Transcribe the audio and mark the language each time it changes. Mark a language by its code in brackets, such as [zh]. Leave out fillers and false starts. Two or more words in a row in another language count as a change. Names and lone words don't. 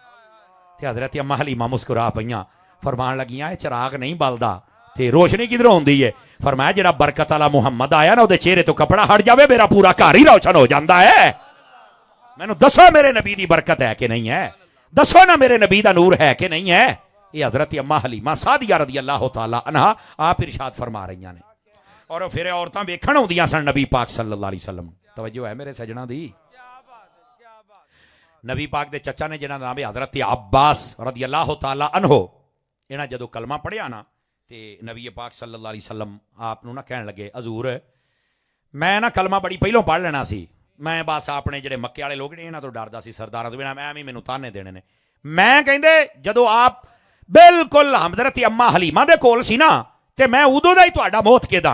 [pa] تے حضرت اماں حلیمہ مسکرا پئیاں، فرمان لگیاں چراغ نہیں بلدا تے روشنی کدھروں آؤندی ہے? فرمایا جیہڑا برکت والا محمد آیا نا، اوہدے چہرے توں کپڑا ہٹ جاوے میرا پورا گھر ہی روشن ہو جاتا ہے. مینوں دسو میرے نبی دی برکت ہے کہ نہیں ہے? دسو نا میرے نبی دا نور ہے کہ نہیں ہے? یہ حضرت اماں حلیمہ سعدیہ [ar] رضي الله تعالى عنها [pa] آپ ارشاد فرما رہی نے. اور فیر عورتاں ویکھن آؤندیاں سن نبی پاک [ar] صلى الله عليه وسلم. [pa] توجہ ہے میرے سجناں دی. نبی پاک دے چاچا نے جنہاں دا نام ہے حضرت عباس [ar] رضي الله تعالى عنه, [pa] انہاں جدوں کلمہ پڑھیا نا تے نبی پاک [ar] صلى الله عليه وسلم [pa] آپ نوں نا کہن لگے، حضور میں نا کلمہ بڑی پہلوں پڑھ لینا سی، میں بس اپنے جیہڑے مکے والے لوگ نے انہاں توں ڈردا سی، سرداراں توں بنا ایویں مینوں طعنے دینے نے. میں کہندے جدوں آپ بالکل حضرت اماں حلیمہ دے کول سی نا، تے میں اودوں دا ہی تہاڈا موہت کیدا.